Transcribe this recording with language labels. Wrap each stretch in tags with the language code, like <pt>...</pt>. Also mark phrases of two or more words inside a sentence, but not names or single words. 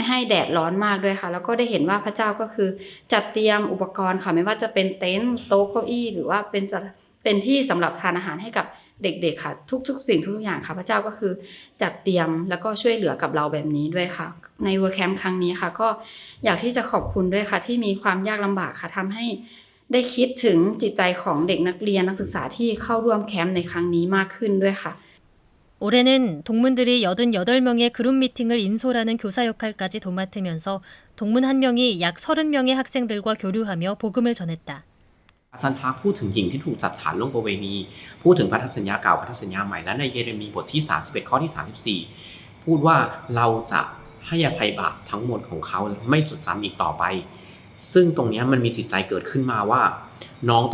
<th>ให้แดดร้อนมากด้วยค่ะแล้วก็ได้เห็นว่าพระเจ้าก็คือจัดเตรียมอุปกรณ์ค่ะไม่ว่าจะเป็นเต็นท์โต๊ะเก้าอี้หรือว่าเป็นที่สำหรับทานอาหารให้กับเด็กๆค่ะทุกสิ่งทุกอย่างค่ะพระเจ้าก็คือจัดเตรียมแล้วก็ช่วยเหลือกับเราแบบนี้ด้วยค่ะในเวิร์คแคมป์ครั้งนี้ค่ะก็อยากที่จะขอบคุณด้วยค่ะที่มีความยากลำบากค่ะทำให้ได้คิดถึงจิตใจของเด็กนักเรียนนักศึกษาที่เข้าร่วมแคมป์ในครั้งนี้มากขึ้นด้วยค่ะ</th> <ko>올해는 동문들이 88명의 그룹 미팅을 인솔하는 교사 역할까지 도맡으면서 동문 한 명이 약 30명의 학생들과 교류하며 복음을 전했다.</ko> <th>อาจารย์พักพูดถึงหญิงที่ถูกจับฐานล่วงประเวณีพูดถึงพันธสัญญาเก่าพันธสัญญาใหม่และในเยเรมีบทที่31ข้อที่34พูดว่าเราจะให้อภัยบาปทั้งหมดของเขาไม่จดจำอีกต่อไปซึ่งตรงนี้มันมีจิตใจเกิดขึ้นมาว่าน้อง</th>